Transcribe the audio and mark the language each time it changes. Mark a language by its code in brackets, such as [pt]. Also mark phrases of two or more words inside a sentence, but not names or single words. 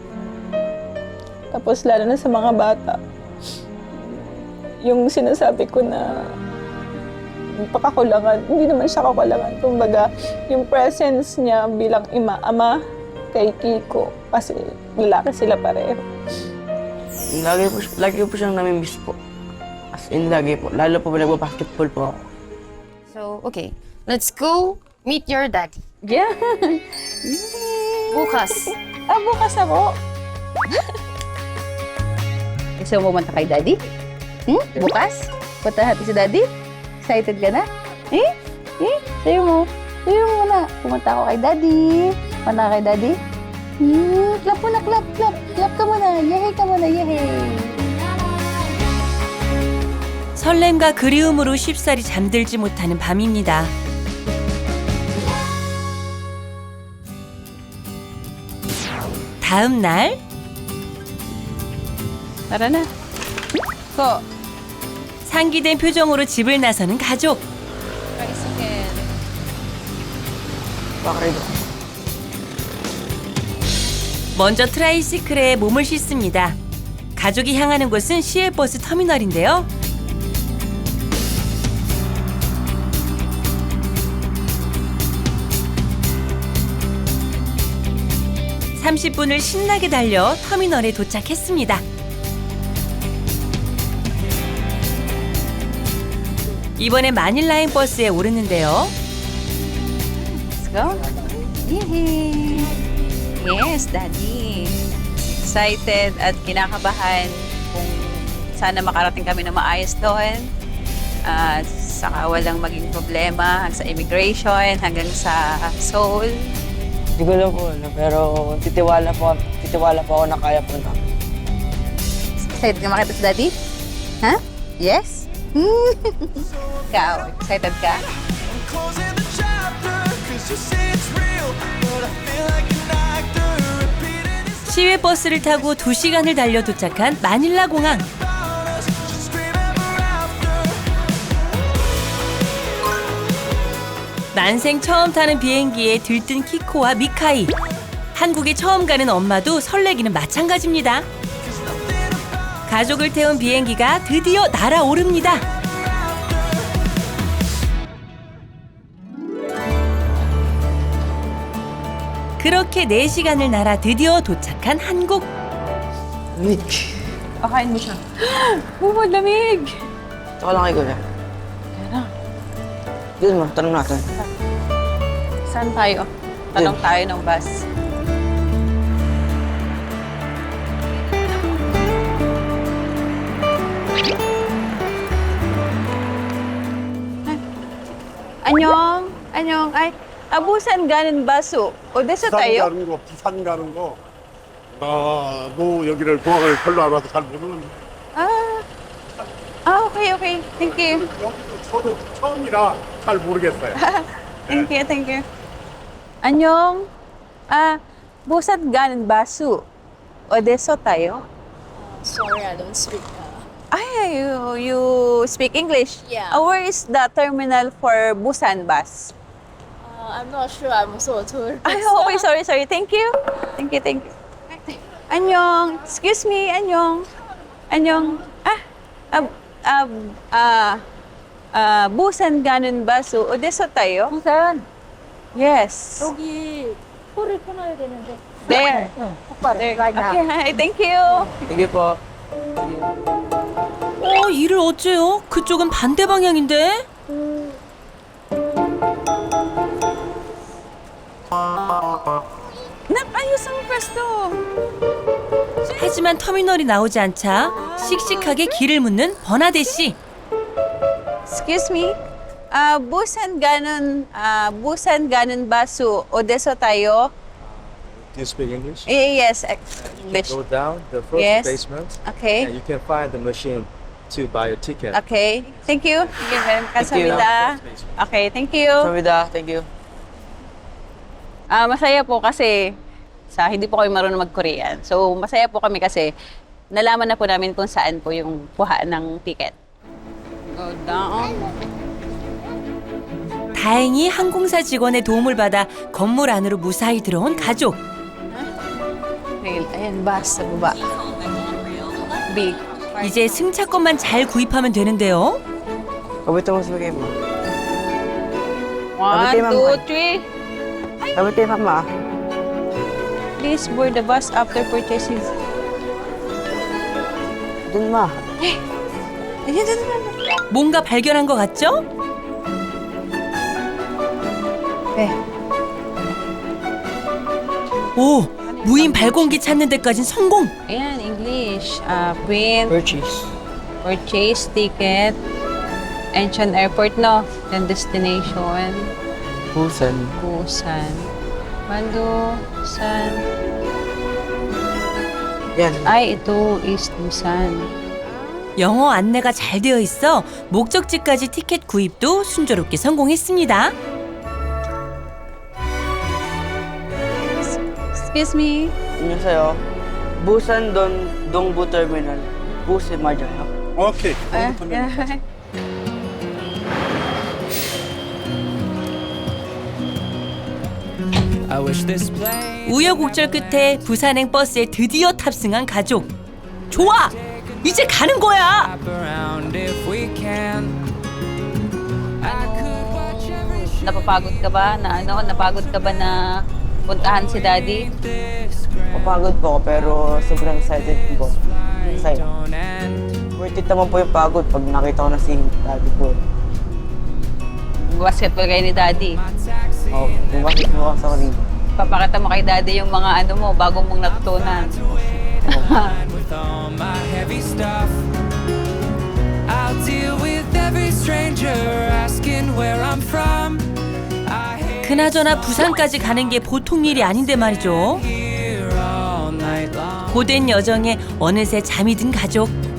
[tl] Tapos lalo na sa mga bata. Yung sinasabi ko na pakakulangan, hindi naman siya kakulangan. Kumbaga, yung presence niya bilang ama kay Kiko, kasi lalaki sila pareho. Lagi po siyang namimiss po. [en] As in, [tl] lagi po. Lalo po nagbabasketball po ako. [en] So, okay. Let's go meet your daddy. Yeah. [tl] Bukas. bukas ako. Gusto mo pumunta kay Daddy? Bukas? Punta natin si Daddy? Excited ka na? Sayo mo. Sayo mo na. Pumunta ako kay Daddy. Punta ka kay Daddy? Clap mo na, clap, clap. Clap ka muna. Yehey ka muna, yehey. [ko] 설렘과 그리움으로 쉽사리 잠들지 못하는 밤입니다. 다음 날 [tl] Tara na. Go. [ko] 상기된 표정으로 집을 나서는 가족. [tl] Tricycle. Bakrido. [ko] 먼저 트라이시클에 몸을 씻습니다. 가족이 향하는 곳은 시외버스 터미널인데요. 30분을 신나게 달려 터미널에 도착했습니다. 이번에 마닐라행 버스에 오르는데요. [en] Let's go. Yehey. Yes, Daddy. [tl] Excited at kinakabahan kung sana makarating kami na maayos doon. At saka walang maging problema sa immigration hanggang sa Seoul. Hindi ko lang po, pero titiwala po ako na kaya po na. Excited ka makita si Daddy? Ha? Yes? Ikaw, excited ka? [ko] 시외버스를 타고 2시간을 달려 도착한 마닐라 공항. 난생 처음 타는 비행기에 들뜬 키코와 미카이. 한국에 처음 가는 엄마도 설레기는 마찬가지입니다. 가족을 태운 비행기가 드디어 날아오릅니다. 그렇게 4시간을 날아 드디어 도착한 한국. [tl] Pakain mo siya. Oh, lamig! Tsaka lang kay Kuya. Yun mo, tanong natin. Saan tayo? Tanong tayo ng bus. [ko] 안녕. 안녕. Ay, 부산 가는 버스. 어디서 부산 [tl] tayo? [ko] 가는 거, 부산 가는 거. 뭐 여기를 공항을 별로 알아서 잘 모르는데 [en] Okay, okay. Thank you. [ko] 여기도 저도 처음이라 잘 모르겠어요. [en] Thank you, thank you. [ko] 안녕. 부산 가는 버스. 어디서 tayo? [en] Sorry, I don't speak. You speak English? Yeah. Where is the terminal for Busan bus? I'm not sure. I'm also a tourist. Okay, sorry. Thank you. Thank you. 안녕. Excuse me, [ko] 안녕. 안녕. Busan 가는 바스 어디서 타요? 부산 [en] Yes. [ko] 여기 코를 끊어야 되는데 [en] There. [ko] 똑바로 가자. [en] Okay, thank you. [tl] Sige po. [ko] 이를 어째요? 그쪽은 반대 방향인데? [tl] Ayos ang pwesto. [ko] 하지만 터미널이 나오지 않자 씩씩하게 길을 묻는 버나데 씨. Excuse me. 부산 가는 버스 어디서 타요? [en] Do you speak English? Yes, English. Go down the first Yes. basement and Okay. you can find the machine to buy a ticket. Okay. Thank you. Thank you very much. Thank you. Kasamida. Okay, thank you. Samida, thank you. [tl] Masaya po kasi hindi po kami marunong mag-Korean. So, masaya po kami kasi nalaman na po namin kung saan po yung kuhaan ng ticket. [en] Go down. [ko] 다행히 항공사 직원의 도움을 받아 건물 안으로 무사히 들어온 가족. [tl] Ayan, bus sa baba. Big. [ko] 이제 승차권만 잘 구입하면 되는데요. [tl] Kabuti mo sabi mo. 1, 2, 3. Kabuti mama. [en] Please board the bus after purchasing. [tl] Dun ma. Ayan. [ko] 뭔가 발견한 것 같죠? [en] Okay. [ko] 오, 무인 발공기 찾는 데까진 성공. [tl] Ayan, [en] English. Print, Purchase. purchase ticket, Incheon Airport, no? Then destination, Busan. Busan. Busan. [tl] Yan. Ay, ito is Busan. [ko] 영어 안내가 잘 되어 있어 목적지까지 티켓 구입도 순조롭게 성공했습니다. [en] Excuse me. [ko] 안녕하세요. [en] Busan Dongbu Terminal. [ko] Busan 맞아요. 오케이. 우여곡절 끝에 부산행 버스에 드디어 탑승한 가족. 좋아! 이제 가는 거야! [tl] Napapagod ka ba na napagod ka ba na puntahan si Daddy? Mapagod po ako pero sobrang excited po. Excited. [en] Worth it [tl] naman po yung pagod pag nakita ko na si daddy po. Basketball kayo ni Daddy. Bumakit po ako sa ring. Papakita mo kay Daddy yung mga ano mo, bago mong natutunan. [ko] 그나저나 부산까지 가는 게 보통 일이 아닌데 말이죠. 고된 여정에 어느새 잠이 든 가족.